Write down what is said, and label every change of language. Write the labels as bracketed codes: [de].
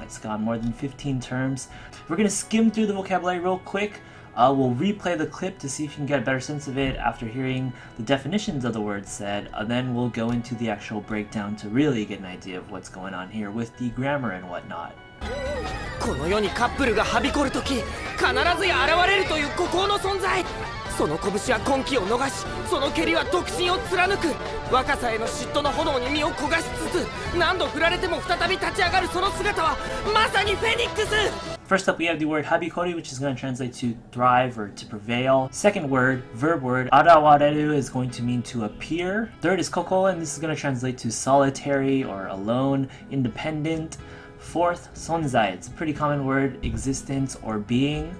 [en] It's got more than 15 terms. We're gonna skim through the vocabulary real quick. We'll replay the clip to see if you can get a better sense of it after hearing the definitions of the words said, and then we'll go into the actual breakdown to really get an idea of what's going on here with the grammar and whatnot. [ja] この世にカップルがはびこるとき必ずや現れるという孤高の存在。その拳は婚期を逃しその蹴りは独身を貫く。若さへの嫉妬の炎に身を焦がしつつ何度振られても再び立ち上がるその姿はまさにフェニックス。 [en] First up, we have the word habikoru, which is going to translate to thrive or to prevail. Second word, verb word, arawareru, is going to mean to appear. Third is kokou, and this is going to translate to solitary or alone, independent. Fourth, sonzai, it's a pretty common word, existence or being.